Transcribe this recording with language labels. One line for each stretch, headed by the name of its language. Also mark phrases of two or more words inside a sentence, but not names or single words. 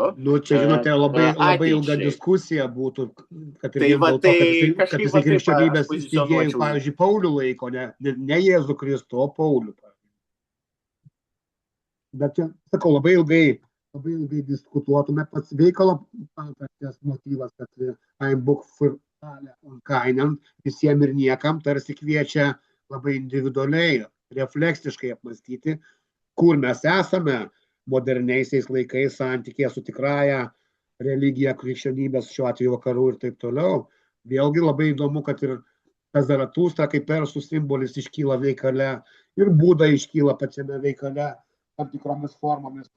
Lithuanian: Čia, žinote, labai ilga diskusija būtų, kad ir dėl to, kad jisai krikščionybės įsteigėjų, pavyzdžiui, Paulių laiko, ne Jėzų Kristų, o Paulių. Bet, sakau, labai ilgai diskutuotume, pats veikalo motyvas, kad
German: ein Buch für alle und keinen,
Lithuanian: visiems ir niekam, tarsi kviečia labai individualiai, refleksiškai apmastyti, kur mes esame moderniaisiais laikais santykėje su tikrąja religija, krikščionybės, šiuo atveju vakarų ir taip toliau. Vėlgi labai įdomu, kad ir Zaratustra kaip persų simbolis iškyla veikale ir Buda iškyla pačiame veikale tam tikromis formomis.